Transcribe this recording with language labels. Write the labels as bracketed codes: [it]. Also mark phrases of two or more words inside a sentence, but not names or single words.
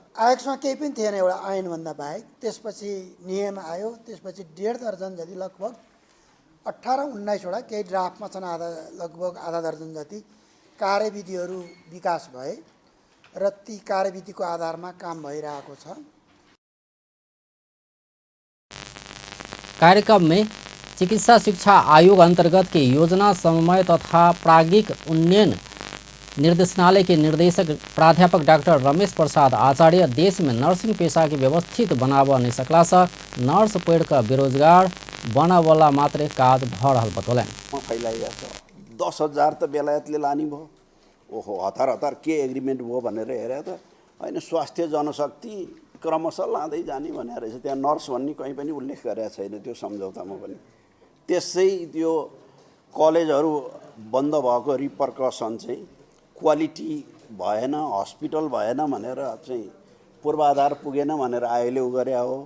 [ne] आयोगसँग केही पनि थिएन एउटा ऐनभन्दा बाहेक। त्यसपछि नियम आयो, त्यसपछि 1.5 दर्जन जति लगभग 18-19 वटा केही ड्राफ्टमा छन्, लगभग आधा दर्जन जति कार्यविधिहरू विकास भए र ती कार्यविधिको आधारमा काम भइरहेको छ। [mai] कार्यक्रम में चिकित्सा शिक्षा आयोग अंतर्गत के योजना समन्वय तथा प्राज्ञिक उन्नयन निर्देशनालय के निदेशक प्राध्यापक डॉक्टर रमेश प्रसाद आचार्य देश में नर्सिंग पेशा के व्यवस्थित बनाब नहीं सकला से नर्स पढ़ कर बेरोजगार बना वाला मात्र काज भ रहल बतौलनि। [ne] फैलाइरहेको 10,000 त बेलायतले लानी भयो। ओहो हतार के एग्रिमेन्ट भयो भनेर हेरे त हैन, स्वास्थ्य जनशक्ति क्रमशः लाँदै जाने भनेर रहेछ। त्यहाँ नर्स भन्ने कहीँ पनि उल्लेख गरेको छैन त्यो सम्झौतामा पनि। त्यसै त्यो कलेजहरू बन्द भएको रिपरकसन चाहिँ क्वालिटी भएन, हस्पिटल भएन भनेर चाहिँ पूर्वाधार पुगेन भनेर आयोले उ गरे हो।